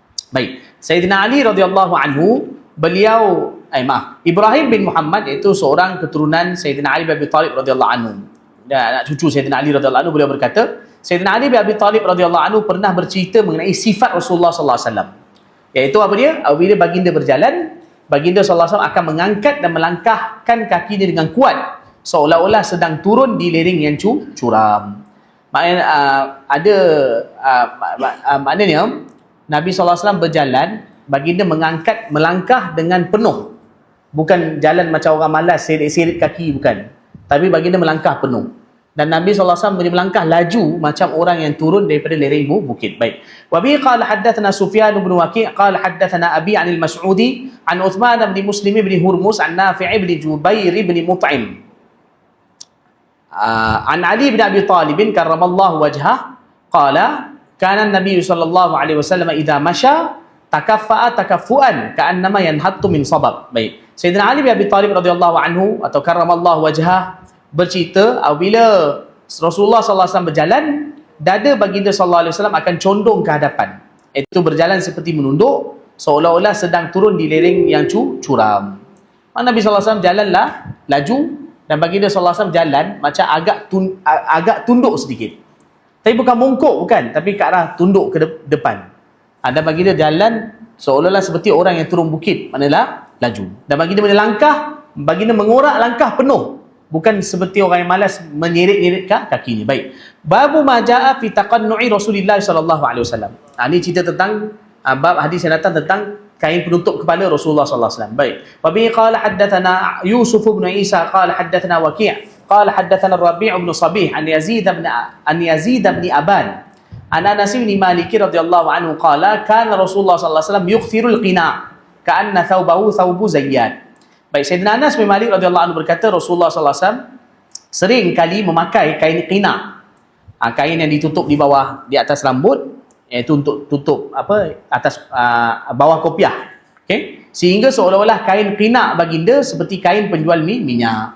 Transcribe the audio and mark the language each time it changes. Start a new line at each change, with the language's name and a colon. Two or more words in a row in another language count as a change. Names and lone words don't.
Malay: Baik, Sayyidina Ali
Arabic: رضي الله عنه
Malay: beliau Ibrahim bin Muhammad iaitu seorang keturunan Sayyidina Ali bin Abi Talib
Arabic: رضي الله عنه.
Malay: Dan anak cucu Sayyidina Ali
Arabic: رضي الله عنه,
Malay: beliau berkata, Sayyidina Ali bin Abi Talib
Arabic: رضي الله عنه
Malay: pernah bercerita mengenai sifat Rasulullah
Arabic: صلى الله عليه وسلم.
Malay: Iaitu apa dia? Apabila baginda berjalan, baginda
Arabic: صلى الله عليه وسلم
Malay: akan mengangkat dan melangkahkan kakinya dengan kuat, seolah-olah sedang turun di lereng yang curam. Maknanya maknanya Nabi
Arabic: صلى الله عليه وسلم
Malay: berjalan, baginda melangkah dengan penuh. Bukan jalan macam orang malas seret-seret kaki, bukan. Tapi baginda melangkah penuh. Dan Nabi SAW melangkah laju macam orang yang turun daripada lereng bukit. Baik.
Arabic: وبه قال حدثنا سفيان بن وكيع قال حدثنا أبي عن المسعودي عن عثمان بن مسلم بن هرمز عن نافع بن جبير بن مطعم. عن علي بن أبي طالب كرم الله وجهه قال كان النبي صلى الله عليه وسلم إذا مشى تكفأ تكفؤا كأنما ينحط من صبب.
Malay: Baik. Sayyidina Ali bin Abi Talib
Arabic: رضي الله عنه
Malay: atau
Arabic: كرم الله وجهه
Malay: bercerita apabila Rasulullah
Arabic: صلى الله عليه وسلم
Malay: berjalan, dada baginda
Arabic: صلى الله عليه وسلم
Malay: akan condong ke hadapan. Itu berjalan seperti menunduk, seolah-olah sedang turun di lereng yang curam. Nabi
Arabic: صلى الله عليه وسلم
Malay: jalanlah laju dan baginda
Arabic: صلى الله عليه وسلم
Malay: jalan macam agak tunduk sedikit. Tapi bukan mongkok, bukan, tapi ke arah tunduk ke depan. Dan baginda jalan seolah-olah seperti orang yang turun bukit, maknanya laju. Dan baginda melangkah, baginda mengorak langkah penuh. Bukan seperti orang yang malas menyeret-nyeret kakinya. Baik.
Arabic: باب ما جاء في تقنع رسول الله صلى الله عليه وسلم.
Malay: Ini cerita tentang bab hadis yang datang tentang kain penutup kepala Rasulullah
Arabic: صلى الله عليه وسلم.
Malay: Baik.
Arabic: وبه قال حدثنا يوسف بن عيسى قال حدثنا وكيع قال حدثنا الربيع بن صبيح عن يزيد بن أبان عن أنس بن مالك رضي الله عنه قال كان رسول الله صلى الله عليه وسلم يكثر القناع كأن ثوبه ثوب زيات.
Malay: Baik, Sayyidina Anas bin Malik
Arabic: رضي الله عنه
Malay: berkata Rasulullah
Arabic: صلى الله عليه وسلم
Malay: sering kali memakai kain qina. Kain yang ditutup di bawah, di atas rambut, iaitu untuk tutup atas bawah kopiah. Okey? Sehingga seolah-olah kain qina baginda seperti kain penjual minyak.